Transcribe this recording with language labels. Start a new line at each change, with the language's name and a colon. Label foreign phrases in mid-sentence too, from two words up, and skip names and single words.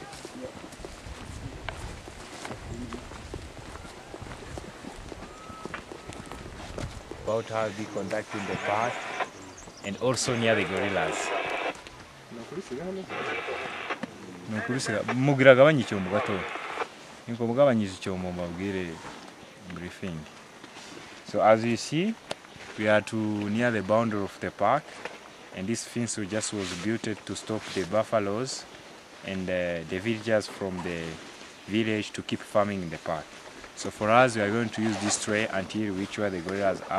English: About how we conduct in the park and also near the gorillas.
Kinyarwanda: Mugira gabanya icyombo gato. Niko mugabanyije icyombo mbabwire briefing.
English: So as you see, we are to near the boundary of the park, and this fence just was built to stop the buffaloes and the villagers from the village to keep farming in the park. So for us, we are going to use this tray until we reach where the gorillas are.